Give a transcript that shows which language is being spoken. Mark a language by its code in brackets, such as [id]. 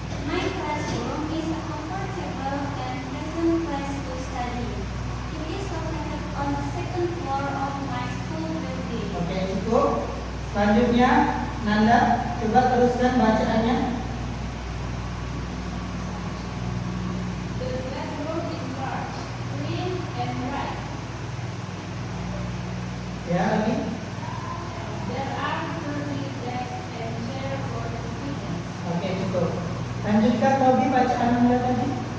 [en] My classroom is a comfortable and pleasant place to study. It is located on the second floor of my school building. [id] Oke, cukup. Selanjutnya, Nanda, coba teruskan bacaannya. [en] The classroom is large, clean, and bright. [id] Ya, lagi. [en] There are 30 desks and chairs for the students. [id] Oke, cukup. Lanjutkan Robi bacaan Anda tadi.